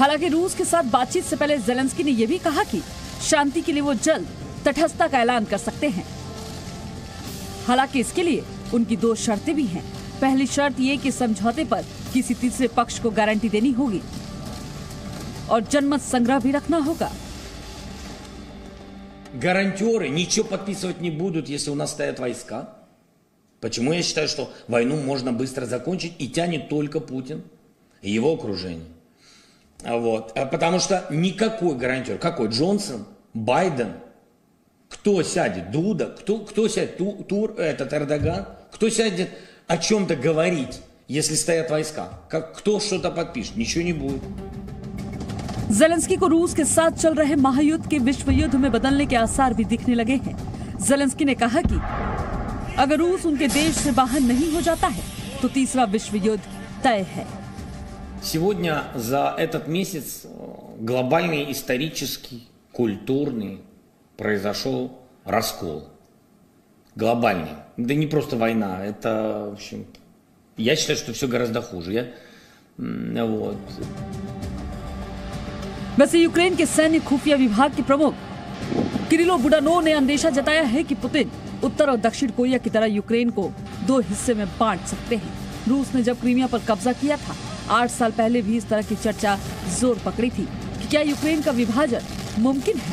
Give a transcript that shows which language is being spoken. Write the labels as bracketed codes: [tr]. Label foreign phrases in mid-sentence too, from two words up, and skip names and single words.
[hi] हालांकि रूस के साथ बातचीत से पहले ज़ेलेंस्की ने यह भी कहा कि शांति के लिए वो जल्द तटस्थता का ऐलान कर सकते हैं। हालांकि इसके लिए उनकी 2 शर्तें भी हैं। पहली शर्त ये कि समझौते पर किसी तीसरे पक्ष को गारंटी देनी होगी और जनमत संग्रह भी रखना होगा। [ru] Гарантёры ничего подписывать не будут, если у нас стоят войска. Почему я считаю, что войну можно быстро закончить и тянет только Путин и его окружение. Вот. Потому что никакой гарантер, какой Джонсон, Байден, кто сядет, Дуда, кто сядет, Эрдоган, кто сядет о чем-то говорить, если стоят войска? Кто что-то подпишет? Ничего не будет. [hi] ज़ेलेंस्की को रूस के साथ चल रहे महायुद्ध के विश्व युद्ध में बदलने के आसार भी दिखने लगे हैं। ज़ेलेंस्की ने कहा कि अगर रूस उनके देश से बाहर नहीं हो जाता है तो तीसरा विश्व युद्ध तय है। [ru] Сегодня за этот месяц глобальный, исторический, культурный произошел раскол. Глобальный. Да не просто война, это, в общем, я считаю, что все гораздо хуже. Вот. [hi] वैसे यूक्रेन के सैन्य खुफिया विभाग के प्रमुख किरिलो बुडानोव ने अंदेशा जताया है कि पुतिन उत्तर और दक्षिण कोरिया की तरह यूक्रेन को 2 हिस्से में बांट सकते हैं। रूस ने जब क्रीमिया पर कब्जा किया था, 8 साल पहले भी इस तरह की चर्चा जोर पकड़ी थी कि क्या यूक्रेन का विभाजन मुमकिन है।